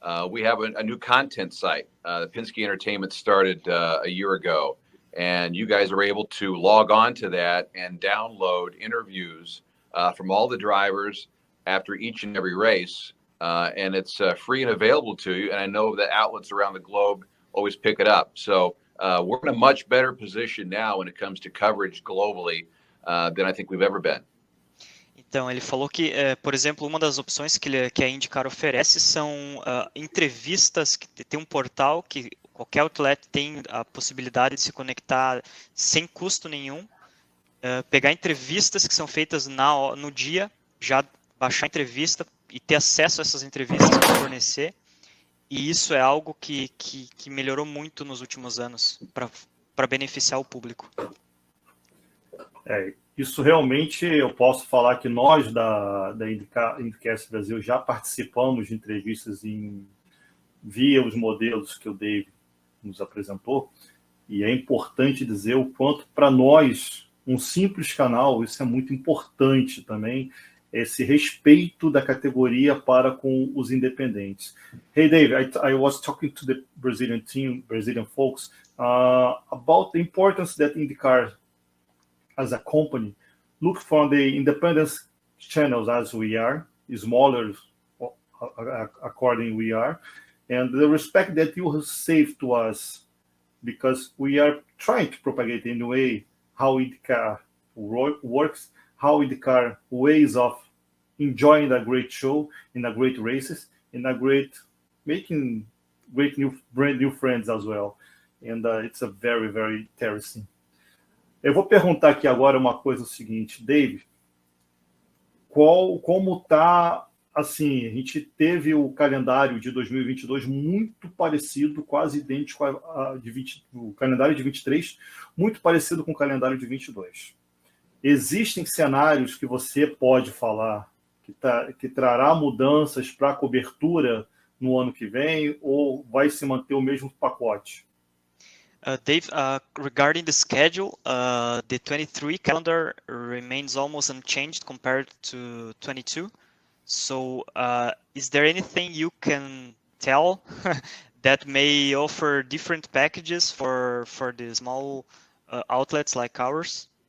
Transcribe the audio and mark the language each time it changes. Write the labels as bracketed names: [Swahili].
[English] We have a new content site. The Penske Entertainment started a year ago, and you guys are able to log on to that and download interviews from all the drivers after each and every race. And it's free and available to you. And I know that outlets around the globe always pick it up. So we're in a much better position now when it comes to coverage globally than I think we've ever been. [Portuguese] Então, ele falou que, por exemplo, uma das opções que a IndyCar oferece são entrevistas, que tem um portal que qualquer outlet tem a possibilidade de se conectar sem custo nenhum, pegar entrevistas que são feitas no dia, já baixar a entrevista e ter acesso a essas entrevistas para fornecer. E isso é algo que melhorou muito nos últimos anos para beneficiar o público. Isso realmente eu posso falar que nós da IndyCast Brasil já participamos de entrevistas via os modelos que o Dave nos apresentou, e é importante dizer o quanto para nós, um simples canal, isso é muito importante também, esse respeito da categoria para com os independentes. [English] Hey Dave, I was talking to the Brazilian team, Brazilian folks, about the importance that IndyCar as a company look for the independent channels as we are, smaller according we are, and the respect that you have saved to us, because we are trying to propagate in a way how IndyCar works, how IndyCar ways of enjoying a great show, in a great races, in a making great brand new friends as well. And it's a very, very interesting. [Portuguese] Eu vou perguntar aqui agora uma coisa, o seguinte, Dave, como está, assim, a gente teve o calendário de 2022 muito parecido, quase idêntico o calendário de 23, muito parecido com o calendário de 22. Existem cenários que você pode falar que trará mudanças para a cobertura no ano que vem, ou vai se manter o mesmo pacote? [English] Dave, regarding the schedule, the 23 calendar remains almost unchanged compared to 22. So, is there anything you can tell that may offer different packages for the small outlets like ours?